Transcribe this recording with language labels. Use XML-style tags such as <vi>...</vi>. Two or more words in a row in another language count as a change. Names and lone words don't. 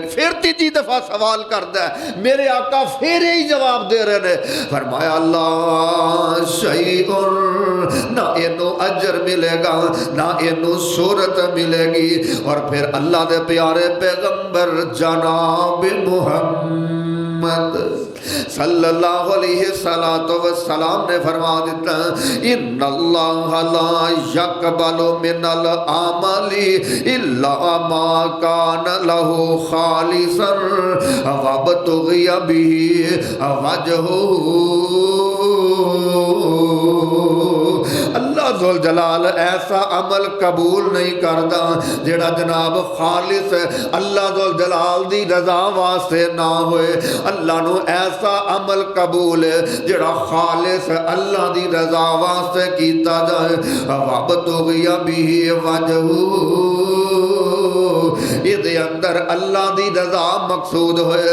<pa>پھر تیجی دفعہ سوال کردا ہے، میرے آقا پھر یہی جواب دے رہے نے، فرمایا اللہ شیئن، نہ اینوں اجر ملے گا نہ اینوں شہرت ملے گی. اور پھر اللہ دے پیارے پیغمبر جناب محمد</pa> <ar>صلى الله عليه وسلم</ar> <pa>نے فرما دتا,</pa> <ar>إن الله لا يقبل من العمل إلا ما كان له خالصا وابتغي به وجهه.</ar> <pa>अल्लाह ذوالجلال ایسا عمل قبول نہیں کردا جڑا جناب خالص اللہ ذوالجلال دی رضا واسطے نہ ہوئے. اللہ نو ایسا عمل قبول جڑا خالص اللہ دی رضا واسطے کیتا جائے.</pa> <ar>وابتغی بہ وجہہ</ar> <pa>یہ اندر اللہ دی رضا مقصود ہوئے.</pa>